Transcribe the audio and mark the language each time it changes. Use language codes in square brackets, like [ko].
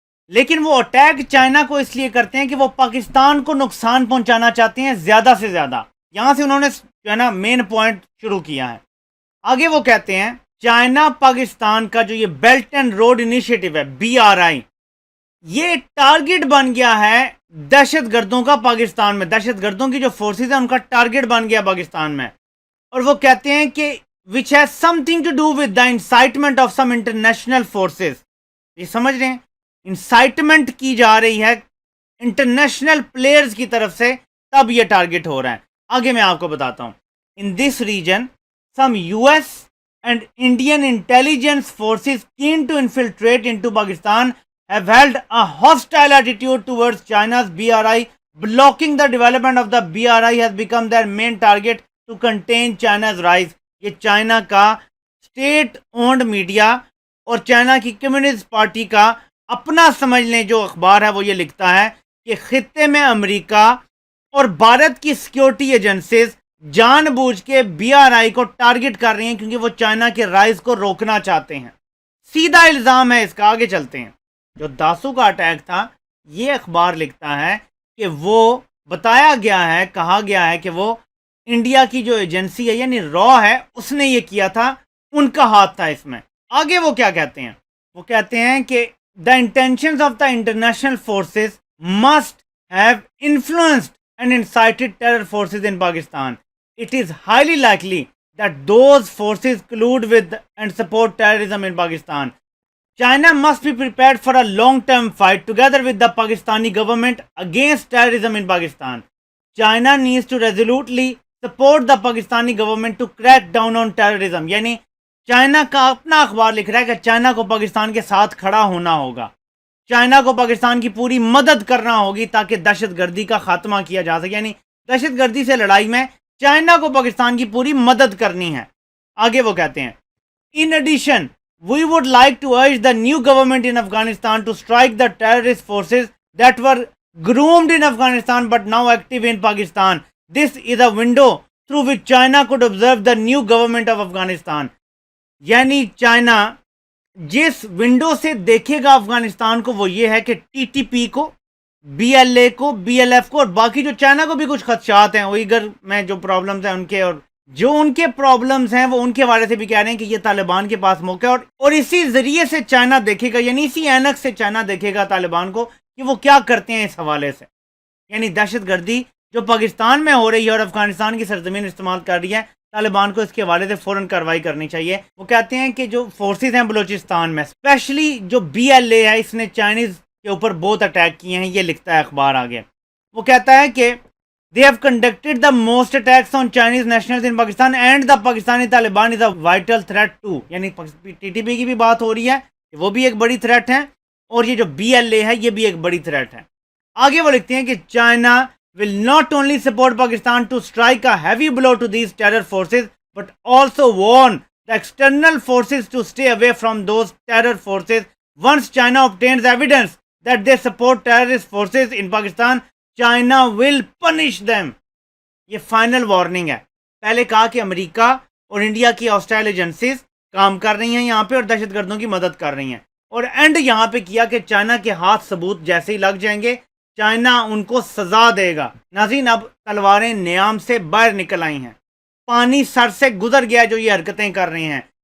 [ur] لیکن وہ attack China کو اس لیے کرتے ہیں کہ وہ پاکستان کو نقصان پہنچانا چاہتے ہیں زیادہ سے زیادہ۔ یہاں سے انہوں نے جو ہے نا مین پوائنٹ شروع کیا ہے۔ آگے وہ کہتے ہیں چائنا پاکستان کا جو یہ بیلٹ اینڈ روڈ انیشیٹو ہے BRI، یہ ٹارگٹ بن گیا ہے دہشت گردوں کا پاکستان میں. دہشت گردوں کی جو فورسز ہیں ان کا ٹارگٹ بن گیا پاکستان میں. اور وہ کہتے ہیں کہ [en] which has something to do with the incitement of some international forces. [ur] یہ سمجھ رہے ہیں, انسائٹمنٹ کی جا رہی ہے انٹرنیشنل پلیئرز کی طرف سے, تب یہ ٹارگٹ ہو رہا ہے. آگے میں آپ کو بتاتا ہوں. [en] In this region some US and Indian intelligence forces keen to infiltrate into Pakistan have held a hostile attitude towards China's BRI. Blocking the development of the BRI has become their main target to contain China's rise. [ur] یہ China کا state owned media اور China کی communist party کا اپنا سمجھ لیں جو اخبار ہے وہ یہ لکھتا ہے کہ خطے میں امریکہ اور بھارت کی سیکیورٹی ایجنسیز جان بوجھ کے BRI کو ٹارگٹ کر رہی ہیں کیونکہ وہ چائنا کے رائز کو روکنا چاہتے ہیں. سیدھا الزام ہے اس کا. آگے چلتے ہیں. جو داسو کا اٹیک تھا, یہ اخبار لکھتا ہے کہ وہ بتایا گیا ہے, کہا گیا ہے کہ وہ انڈیا کی جو ایجنسی ہے یعنی را ہے, اس نے یہ کیا تھا, ان کا ہاتھ تھا اس میں. آگے وہ کیا کہتے ہیں, وہ کہتے ہیں کہ [en] the intentions of the international forces must have influenced and incited terror forces in Pakistan. It is highly likely that those forces collude with and support terrorism in Pakistan. China must be prepared for a long-term fight together with the Pakistani government against terrorism in Pakistan. China needs to resolutely support the Pakistani government to crack down on terrorism. [ur] یعنی China کا اپنا اخبار لکھ رہا ہے کہ China کو پاکستان کے ساتھ کھڑا ہونا ہوگا, چائنا کو پاکستان کی پوری مدد کرنا ہوگی تاکہ دہشت گردی کا خاتمہ کیا جا سکے. یعنی دہشت گردی سے لڑائی میں چائنا کو پاکستان کی پوری مدد کرنی ہے. آگے وہ کہتے ہیں [en] In addition, we would like to urge the new government in Afghanistan to strike the terrorist forces that were groomed in Afghanistan but now active in Pakistan. This is a window through which China could observe the new government of Afghanistan. [ur] یعنی China جس window سے دیکھے گا افغانستان کو وہ یہ ہے کہ TTP کو, BLA کو, BLF کو اور باقی جو چائنا کو بھی کچھ خدشات ہیں, اوئیگر میں جو پرابلمز ہیں ان کے, اور جو ان کے پرابلمز ہیں وہ ان کے حوالے سے بھی کہہ رہے ہیں کہ یہ طالبان کے پاس موقع ہے, اور اسی ذریعے سے چائنا دیکھے گا, یعنی اسی اینک سے چائنا دیکھے گا طالبان کو کہ وہ کیا کرتے ہیں اس حوالے سے. یعنی دہشت گردی جو پاکستان میں ہو رہی ہے اور افغانستان کی سرزمین استعمال کر رہی ہے, طالبان کو اس کے حوالے سے فوراً کارروائی کرنی چاہیے. وہ کہتے ہیں کہ جو فورسز ہیں بلوچستان میں, اسپیشلی جو BLA ہے, اس نے چائنیز کے اوپر بہت اٹیک کیے ہیں. یہ لکھتا ہے اخبار آگے. وہ کہتا ہے کہ [en] they have conducted the most attacks on Chinese nationals in Pakistan and the Pakistani Taliban is a vital threat too. [ur] یعنی TTP کی بھی بات ہو رہی ہے کہ وہ بھی ایک بڑی تھریٹ ہے, اور یہ جو BLA ہے یہ بھی ایک بڑی تھریٹ ہے. آگے وہ لکھتے ہیں کہ China [en] will not only support Pakistan to strike a heavy blow to these terror forces but also warn the external forces to stay away from those terror forces. Once China obtains evidence that they support terrorist forces in Pakistan, China will punish them. [ur] یہ final warning ہے. پہلے کہا کہ امریکہ اور India کی hostile agencies کام کر رہی ہیں یہاں پہ اور دہشت گردوں کی مدد کر رہی ہیں, اور اینڈ یہاں پہ کیا کہ چائنا کے ہاتھ ثبوت جیسے ہی لگ جائیں گے چائنا ان کو سزا دے گا. ناظرین, اب تلواریں نیام سے باہر نکل آئی ہیں, پانی سر سے گزر گیا جو یہ حرکتیں کر رہے ہیں.